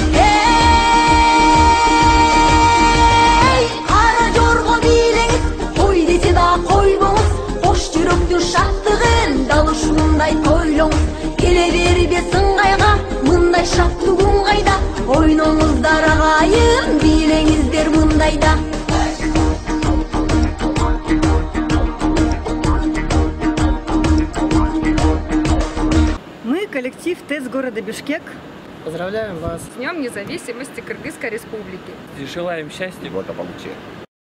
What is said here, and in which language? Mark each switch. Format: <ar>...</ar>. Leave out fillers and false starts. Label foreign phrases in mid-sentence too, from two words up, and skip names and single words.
<ky>Кара жорго бийлеңиз, той десе да койбоңуз, кош жүрөктүн шаттыгын дал ушундай тойлоңуз. Келе бербе сыңгайга, мындай шаттуу күн кайда, ойноңуздар агайын, бийлеңиздер мындайда.</ky> <ru>Мы коллектив ТЭЦ города Бишкек. Поздравляем вас с Днем независимости Кыргызской Республики. Желаем счастья и благополучия.</ru>